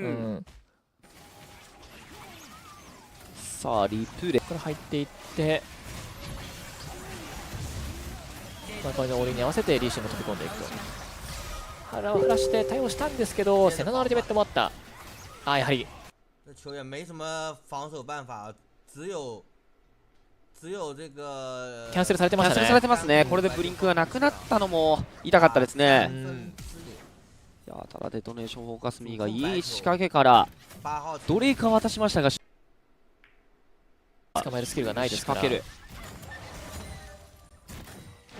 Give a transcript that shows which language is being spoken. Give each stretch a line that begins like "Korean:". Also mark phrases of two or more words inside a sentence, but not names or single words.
Japanese: さあリプレイから入っていって、マオカイのオールに合わせてリーシュも飛び込んでいくと。腹を振らして対応したんですけど、セナのアルティメットもあった。あ、やはり
Chinese: 球员没什么防守办法，只有这个
Japanese: キャンセルされてましたね。キャンセルされてますね。これでブリンクがなくなったのも痛かったですね。いやただデトネーションフォーカスミーがいい仕掛けからドレイクは渡しましたが、捕まえるスキルがないですから、仕掛ける。